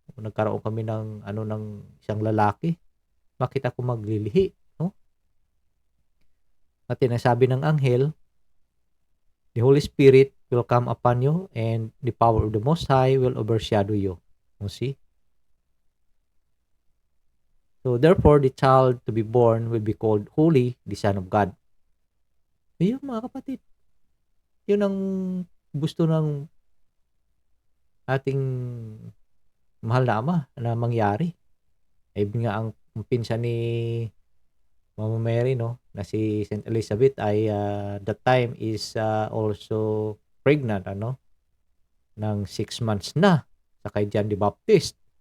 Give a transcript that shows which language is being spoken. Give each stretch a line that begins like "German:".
Filipino: Nagkaroon kami ng ng isang lalaki. Bakit ako maglilihi, no? At sinasabi ng anghel,
English: the Holy Spirit will come upon you and the power of the Most High will overshadow you. You see? So therefore, the child to be born will be called Holy, the Son of God.
Filipino: Yun mga kapatid. Yun ang gusto ng ating mahal na Ama na mangyari. Nga ang pinsan ni Mama Mary, no, na si Saint Elizabeth ay
English: that time is also pregnant,
Filipino: ng 6 months na sa kay John the Baptist.